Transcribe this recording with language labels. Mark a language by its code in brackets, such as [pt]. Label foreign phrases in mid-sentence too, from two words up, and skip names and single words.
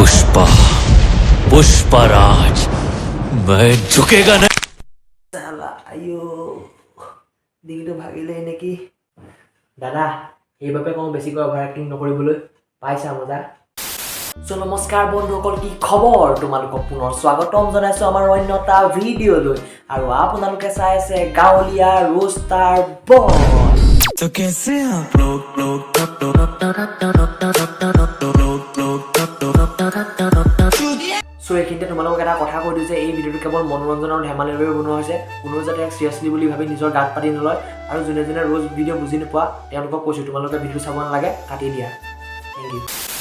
[hi] पुष्पा पुष्पराज मैं झुकेगा नहीं साला आयो [as] ডিঙিটো ভাগিলে নেকি দাদা এইভাবে কম বেছিকৈ [en] over acting [as] নকৰিবলৈ পাইছা মজা সো নমস্কাৰ বন্ধুসকল কি খবৰ তোমালোকক পুনৰ স্বাগতম জনাইছো আমাৰ অন্য এটা ভিডিঅ'লৈ আৰু আপোনালোকে চাই আছে গাঁৱলীয়া ৰোষ্টাৰ বছ [hi] तो कैसे आप [as] সো এইখিনিতে তোমালোকক এটা কথা কৈ দিওঁ যে এই ভিডিঅ'টো কেৱল মনোৰঞ্জন আৰু ধেমালিৰ বাবে বনোৱা হৈছে কোনো যাতে চিৰিয়াছলি বুলি ভাবি নিজৰ গাত পাতি নলয় আৰু যোনে যোনে ৰোজ ভিডিঅ' বুজি নোপোৱা তেওঁলোকক কৈছোঁ তোমালোকে ভিডিঅ' চাব নালাগে কাটি দিয়া [en] thank you